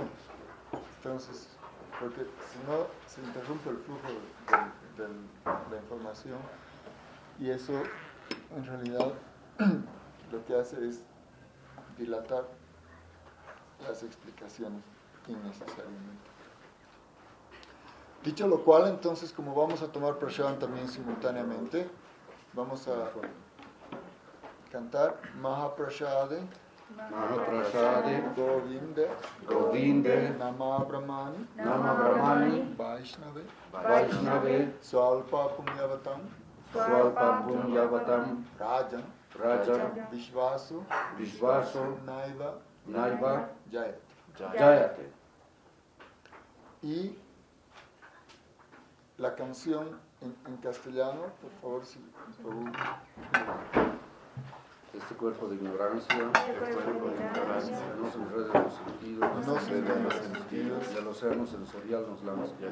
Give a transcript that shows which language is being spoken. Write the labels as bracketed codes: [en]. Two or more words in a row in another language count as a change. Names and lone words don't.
[es] Entonces, porque si no, se interrumpe el flujo de la información y eso, en realidad, lo que hace es dilatar las explicaciones innecesariamente. Dicho lo cual, entonces, como vamos a tomar prashadam también simultáneamente, vamos a cantar [sa] महाप्रसादे गोविन्दे नाम ब्रह्मणि वैष्णवे स्वल्प पुण्यवतां राजन् विश्वासु नैव जायते. [es] Y la canción en castellano, por favor, si Este cuerpo de ignorancia, no se enreden los sentidos, y el océano sensorial nos lanza.